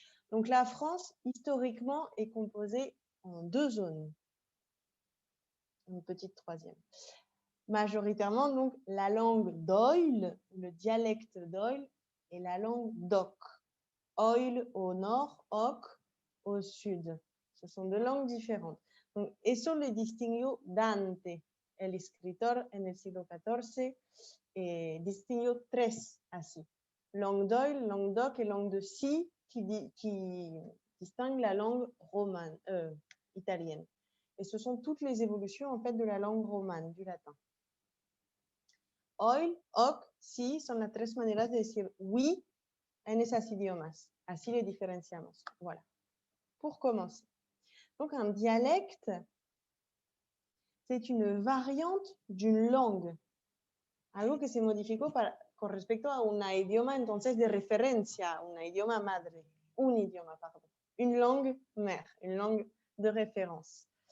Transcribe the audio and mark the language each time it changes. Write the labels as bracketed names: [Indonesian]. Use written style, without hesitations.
[French] Donc, la France, historiquement, est composée en 2 zones. Une petite troisième. Majoritairement, donc, la langue d'Oïl, le dialecte d'Oïl, et la langue d'Oc. Oïl au nord, Oc au sud. Ce sont 2 langues différentes. [Spanish] Donc, eso le distinguió Dante, el escritor en el siglo XIV, distinguió 3 así. [French] Langue d'Oïl, langue d'Oc et langue de Si, qui distinguent la langue romane, italienne. Et ce sont toutes les évolutions en fait de la langue romane, du latin. [Spanish] Oïl, Oc, Si son las 3 maneras de decir oui en esos idiomas. Así les diferenciamos. [French] Voilà. Pour commencer. Donc, un dialecte, c'est une variante d'une langue. [Spanish] algo que se modificó con respecto a un idioma entonces de referencia, un idioma madre, un idioma, [French] pardon, une langue mère, une langue de référence.